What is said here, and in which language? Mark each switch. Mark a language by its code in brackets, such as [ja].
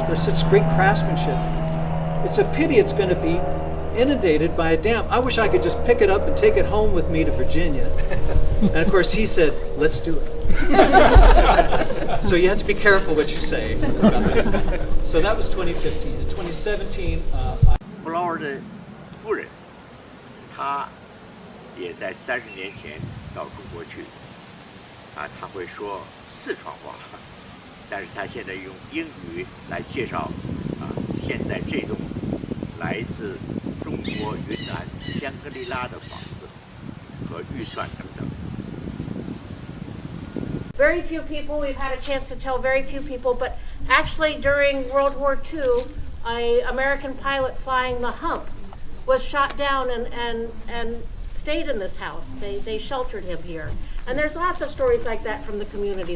[en] There's such great craftsmanship. It's a pity it's going to be inundated by a dam. I wish I could just pick it up and take it home with me to Virginia. And of course he said, let's do it. So you have to be careful what you say. So that was 2015. In 2017, [zh] Flower 的夫人，她也在30年前到中国去，她会说四川话，但是她现在用英语来介绍现在这栋来自中国云南香格里拉的房子和预算等等。 [en] Very few people, we've had a chance to tell very few people, but actually during World War II, an American pilot flying the Hump was shot down and stayed in this house. They sheltered him here. And there's lots of stories like that from the community.